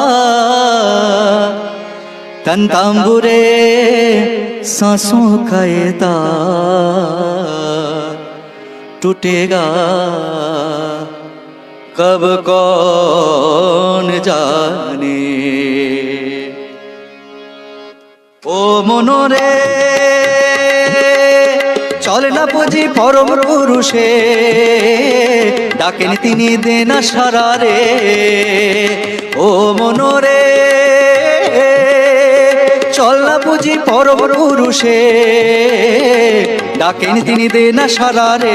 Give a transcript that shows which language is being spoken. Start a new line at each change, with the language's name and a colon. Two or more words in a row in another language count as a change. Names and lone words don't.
Hindi: तन तांबुरे सांसों का ये तार टूटेगा कब कौन जाने।
Bangla: ও মনরে চলে না পুঁজি পরম পুরুষে, ডাকেন তিনি দেনা সারা রে। ও মনরে চল না পুঁজি পরম পুরুষে, ডাকেন তিনি দেনা সারা রে।